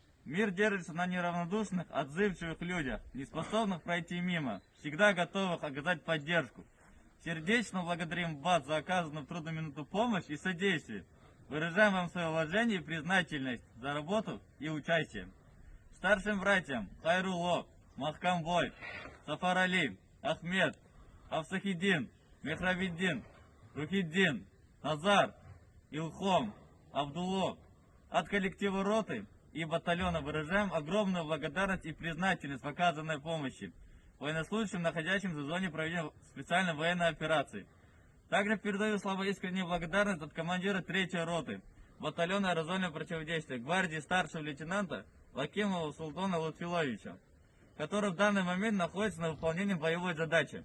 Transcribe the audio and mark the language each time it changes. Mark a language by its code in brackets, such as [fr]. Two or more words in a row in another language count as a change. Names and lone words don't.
[ru] Мир держится на неравнодушных, отзывчивых людях, не способных пройти мимо, всегда готовых оказать поддержку. Сердечно благодарим вас за оказанную в трудную минуту помощь и содействие. Выражаем вам свое уважение и признательность за работу и участие. Старшим братьям Хайрулло, Махкамбой, Сафар Али, Ахмед, Авсахиддин, Мехравиддин, Рухиддин, Назар, Илхом, Абдулло. От коллектива роты и батальона выражаем огромную благодарность и признательность в оказанной помощи военнослужащим, находящимся в зоне проведения специальной военной операции. Также передаю слова искренней благодарность от командира 3-й роты батальона аэрозольного противодействия гвардии старшего лейтенанта Лакимова Султана Лутфиловича, который в данный момент находится на выполнении боевой задачи.